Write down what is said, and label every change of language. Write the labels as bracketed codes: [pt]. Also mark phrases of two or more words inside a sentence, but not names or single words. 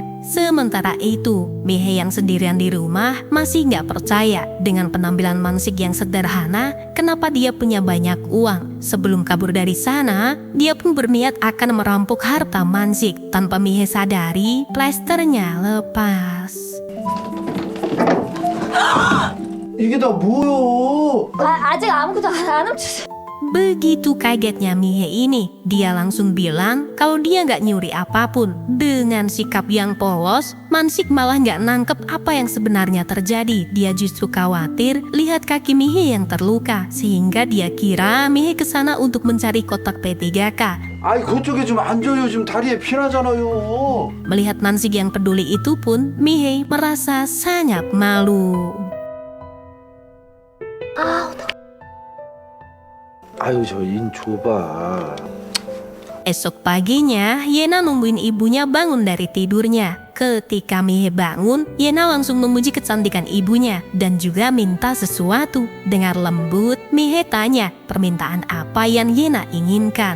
[id] Sementara itu, Mihe yang sendirian di rumah masih nggak percaya dengan penampilan Mansik yang sederhana, kenapa dia punya banyak uang. Sebelum kabur dari sana, dia pun berniat akan merampok harta Mansik. Tanpa Mihe sadari, plasternya lepas. [ko] 이게 다 뭐요? 아직 아무것도 안 훔쳤어. [id] Begitu kagetnya Mihe ini, dia langsung bilang kalau dia nggak nyuri apapun. Dengan sikap yang polos, Mansik malah nggak nangkep apa yang sebenarnya terjadi. Dia justru khawatir lihat kaki Mihe yang terluka, sehingga dia kira Mihe kesana untuk mencari kotak P3K. [ko] 아이 그쪽에 좀 앉아요. 지금 다리에 피 나잖아요. [id] Melihat Mansik yang peduli itu pun, Mihe merasa sangat malu. [ko] 아유 저 인 좁아. [id] Esok paginya, Yena nungguin ibunya bangun dari tidurnya. Ketika Mihe bangun, Yena langsung memuji kecantikan ibunya dan juga minta sesuatu. Dengar lembut, Mihe tanya permintaan apa yang Yena inginkan.